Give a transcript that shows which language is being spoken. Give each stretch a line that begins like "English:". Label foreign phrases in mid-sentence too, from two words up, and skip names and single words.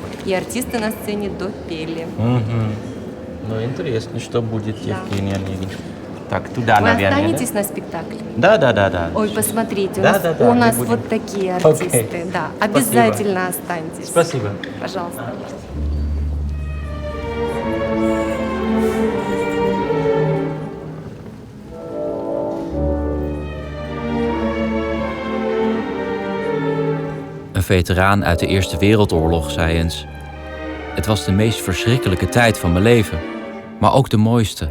Russian: И артисты на сцене допели. Ну, интересно, что будет Да. Евгения Онегин. Так, туда, Вы наверное, останетесь на спектакле? Да. Ой, посмотрите, Да, у нас мы будем. вот такие артисты. Окей. Да, Спасибо. обязательно останьтесь. Спасибо. Пожалуйста.
Dutch: Een veteraan uit de Eerste Wereldoorlog zei eens: het was de meest verschrikkelijke tijd van mijn leven, maar ook de mooiste.